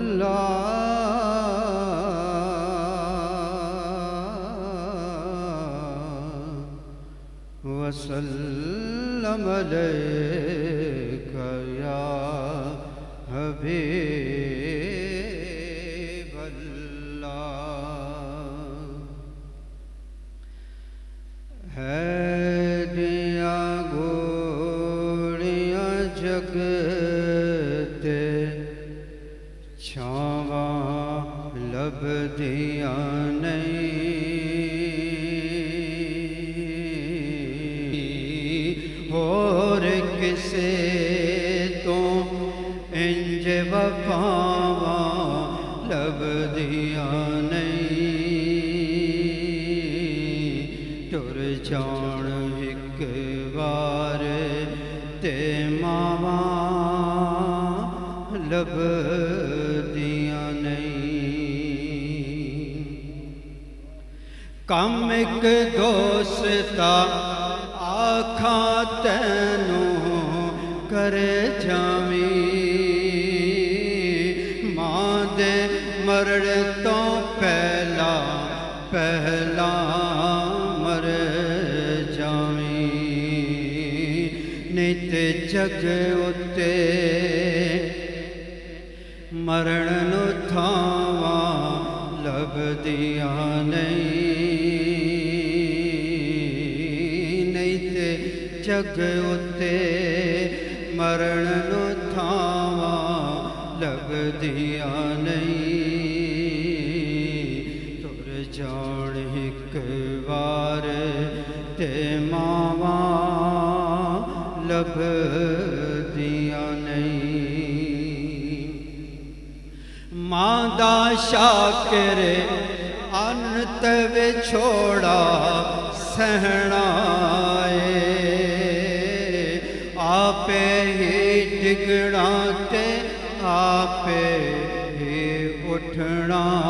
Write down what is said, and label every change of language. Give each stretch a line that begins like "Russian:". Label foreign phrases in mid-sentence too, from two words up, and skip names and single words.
Arabic: اللہ وسلم علیک یا حبیب اللہ۔
Punjabi: ہے دیا گوڑیاں جگتے چھاواں لب دیا نہیں، اور کسے تو انج وفاواں لب دیا نہیں، ٹر جان ایک بار تے ماواں لب دیا نہیں۔ کم ایک دوستا آکھاں تینوں کر جاویں، ماں دے مرڑ تو پہلا مر جاویں، نہیں تے جگ اتے مرن نو تھاواں لب دیا نہیں، نہیں تے جگ اتے مرن نو تھاواں لب دیا نہیں، تر جان ایک بار تے ماواں لب دیا نہیں۔ ماں دا شاکر انت وچھوڑا سہنا ہے، آپے ہی ڈگنا تے آپے ہی اٹھنا